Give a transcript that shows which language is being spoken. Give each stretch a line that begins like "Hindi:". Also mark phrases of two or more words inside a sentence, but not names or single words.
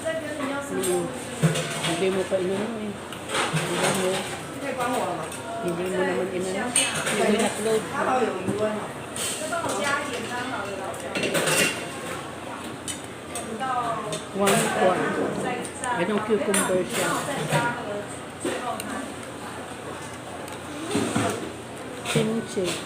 Filipino: Hindi mo pa inano eh.
Chinese: 可以帮我了吗？
Filipino: Hindi mo naman inano. Yung in-upload.
Chinese: 他好有疑问哦。
English: One quart.
Filipino: Anong cucumber siya? Kimchi.